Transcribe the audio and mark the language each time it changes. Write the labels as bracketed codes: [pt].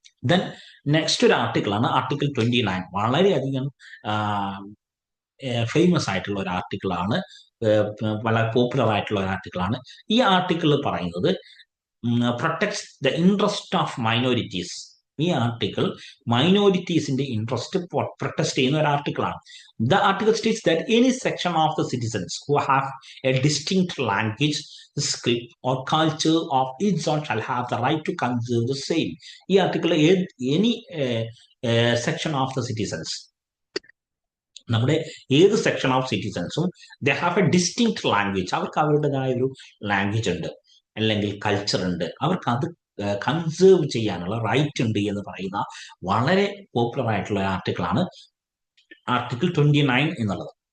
[ml] Then next ഒരു ആർട്ടിക്കിളാണ് article 29. വളരെയധികം famous ആയിട്ടുള്ള ഒരു ആർട്ടിക്കിളാണ്, വളരെ പോപ്പുലർ ആയിട്ടുള്ള ഒരു ആർട്ടിക്കിളാണ്. ഈ ആർട്ടിക്കിൾ പറയുന്നത് [en] Protects the interest of minorities. [ml] ഈ ആർട്ടിക്കിൾ മൈനോറിറ്റീസിന്റെ ഇൻട്രസ്റ്റ് പ്രൊട്ടക്ട് ചെയ്യുന്ന ഒരു ആർട്ടിക്കിളാണ്. [en] The article states that any section of the citizens who have a distinct language, script or culture of its own shall have the right to conserve the same. [ml] ഈ article [en] any section of the citizens, [ml] നമ്മുടെ ഏത് section of സിറ്റിസൺസും [en] they have a distinct language, [ml] അവർക്ക് അവരുടേതായ ഒരു language ഉണ്ട് അല്ലെങ്കിൽ culture ഉണ്ട്, അവർക്ക് അത് കൺസേർവ് ചെയ്യാനുള്ള റൈറ്റ് ഉണ്ട് എന്ന് പറയുന്ന വളരെ പോപ്പുലർ ആയിട്ടുള്ള ആർട്ടിക്കിളാണ് ആർട്ടിക്കിൾ 29 എന്നുള്ളത്.